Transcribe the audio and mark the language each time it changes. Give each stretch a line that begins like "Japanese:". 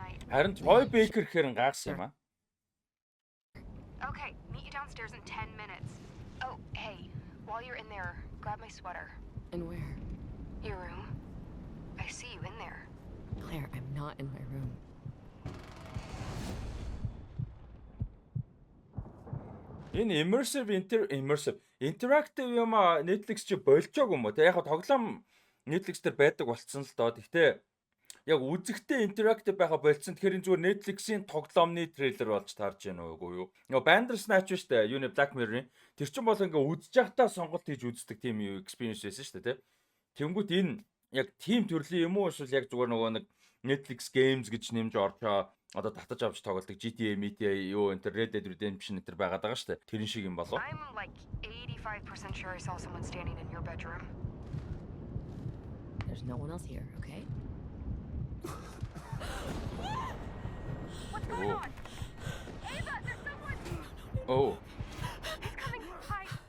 Mongolian: Харин Troy Baker гэхэр гайхс юм аа.
English: Okay, meet you downstairs in 10 minutes. Oh, hey, while you're in there, grab my sweater. And where? Your room. I see you in there. Claire, I'm not in my room.
Mongolian: Энэ immersive interactive юм а Netflix чи болчоог юм уу? Тэ яг тоглоом Netflix дээр байдаг болцсон л доо. Гэхдээ яг үзэгтэй интерактив байха болцсон. Тэгэхээр энэ зүгээр Netflix-ийн тоглоомны трейлер болж таарж байна уу юу? Нөгөө Bandersnatch шүү дээ. Юуны Black Mirror-ийн. Тэр чинь бол ингээ үзэж явахдаа сонголт хийж үздэг тийм юу experience байсан шүү дээ, тэ. Тэнгүүт энэ яг team төрлийн юм уу эсвэл яг зүгээр нөгөө нэг Netflix Games гэж нэмж орчоо одоо татаж авч тоглодог GTA, юу энэ Red Dead Redemption энэ байгаад байгаа шүү дээ. Тэрэн шиг юм болов.
English: I'm like 85% sure I saw someone standing in your bedroom. There's no one else here, okay? What's going on? Ava, there's someone! Oh. He's coming! Hi!